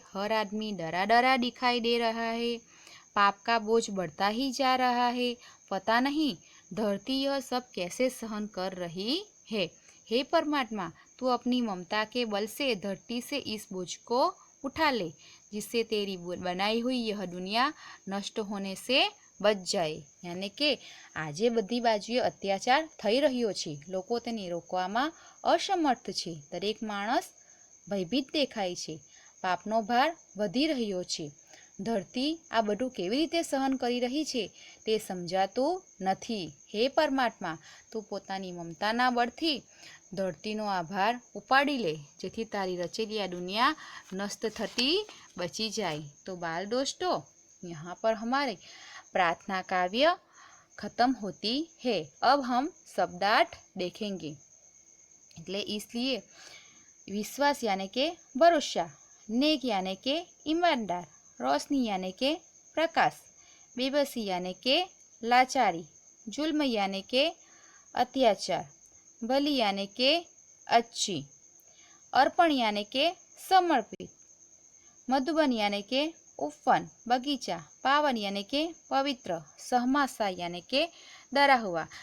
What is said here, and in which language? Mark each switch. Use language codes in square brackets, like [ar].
[hi] हर आदमी डरा डरा दिखाई दे रहा है। पाप का बोझ बढ़ता ही जा रहा है। पता नहीं धरती यह सब कैसे सहन कर रही है। हे परमात्मा, तू अपनी ममता के बल से धरती से इस बोझ को उठा ले, जिससे तेरी बनाई हुई यह दुनिया नष्ट होने से बच જાય। [gu] યાને કે આજે બધી બાજુએ અત્યાચાર થઈ રહ્યો છે, લોકો તેને રોકવામાં અસમર્થ છે। દરેક માણસ ભયભીત દેખાય છે। પાપનો ભાર વધી રહ્યો છે। ધરતી આ બધું કેવી રીતે સહન કરી રહી છે તે સમજાતું નથી। હે પરમાત્મા, તું પોતાની મમતાના બળથી ધરતીનો આ ભાર ઉપાડી લે, જેથી તારી રચેલી આ दुनिया नष्ट थती बची जाए। [hi] तो बाल दोस्तों, यहाँ पर हमारे प्रार्थना काव्य खत्म होती है। अब हम शब्दार्थ देखेंगे। એટલે इसलिए विश्वास यानी के भरोसा, नेक यानी के ईमानदार, रोशनी यानी के प्रकाश, बेबसी यानी के लाचारी, जुल्म यानी के अत्याचार, भली यानी के अच्छी, अर्पण यानी के समर्पित, मधुबन यानी के उपवन बगीचा, पावन यानी के पवित्र, सहमासा यानी के डरा हुआ।